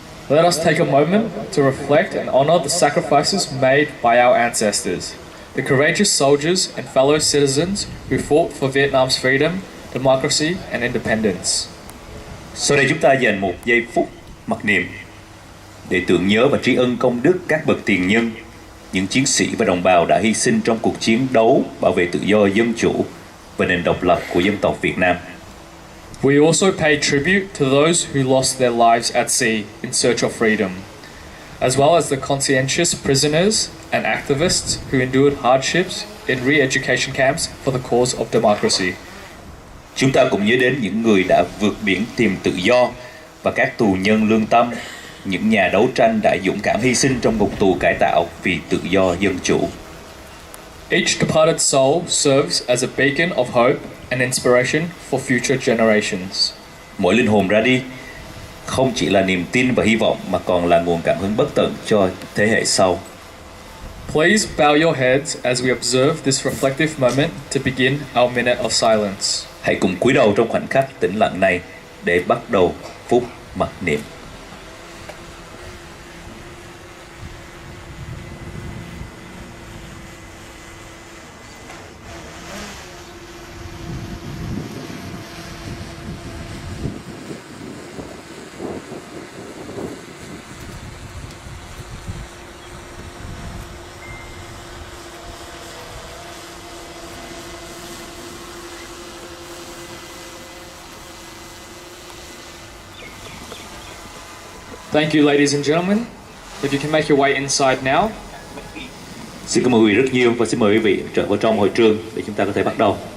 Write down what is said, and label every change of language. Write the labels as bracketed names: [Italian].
[English] Let us take a moment to reflect and honor the sacrifices made by our ancestors, the courageous soldiers and fellow citizens who fought for Vietnam's freedom, democracy and independence. [Vietnamese] Sau đây chúng ta dành một giây phút mặc niệm để tưởng nhớ và tri ân công đức các bậc tiền nhân, những chiến sĩ và đồng bào đã hy sinh trong cuộc chiến đấu bảo vệ tự do, dân chủ và nền độc lập của dân tộc Việt Nam. [English] We also pay tribute to those who lost their lives at sea in search of freedom, as well as the conscientious prisoners and activists who endured hardships in re-education camps for the cause of democracy. [Vietnamese] Chúng ta cũng nhớ đến những người đã vượt biển tìm tự do và các tù nhân lương tâm, những nhà đấu tranh đã dũng cảm hy sinh trong ngục tù cải tạo vì tự do dân chủ. [English] Each departed soul serves as a beacon of hope and inspiration for future generations. [Vietnamese] Mỗi linh hồn ra đi không chỉ là niềm tin và hy vọng mà còn là nguồn cảm hứng bất tận cho thế hệ sau. [English] Please bow your heads as we observe this reflective moment to begin our minute of silence. [Vietnamese] Hãy cùng cúi đầu trong khoảnh khắc tĩnh lặng này để bắt đầu phút mặc niệm. [English] Thank you, ladies and gentlemen. If you can make your way inside now. [Vietnamese] Xin cảm ơn quý vị rất nhiều và xin mời quý vị trở vào trong hội trường để chúng ta có thể bắt đầu.